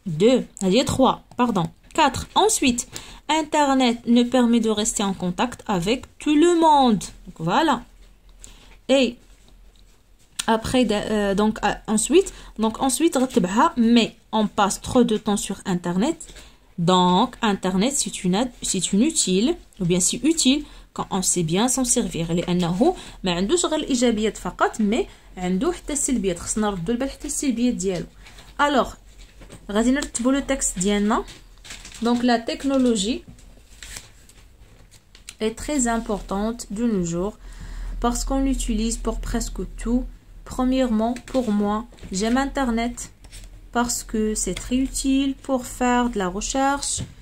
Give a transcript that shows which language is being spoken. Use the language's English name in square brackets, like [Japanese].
[French] 2 هذه 3 pardon 4 ensuite internet ne permet de rester en contact avec tout le monde. Donc voilà. Et après ensuite رتبها mais on passe trop de temps sur internet. donc internet c'est une utile ou bien c'est utile quand on sait bien s'en servir. [Arabic] لانه ما عندوش غير الايجابيات فقط mais عنده حتى السلبيات. خصنا نردوا البال حتى السلبيات ديالو. alors غادي نرتبوا لو تكست ديالنا. [French] donc la technologie est très importante de nos jours parce qu'on l'utilise pour presque tout. Premièrement, pour moi, j'aime internet parce que c'est très utile pour faire de la recherche.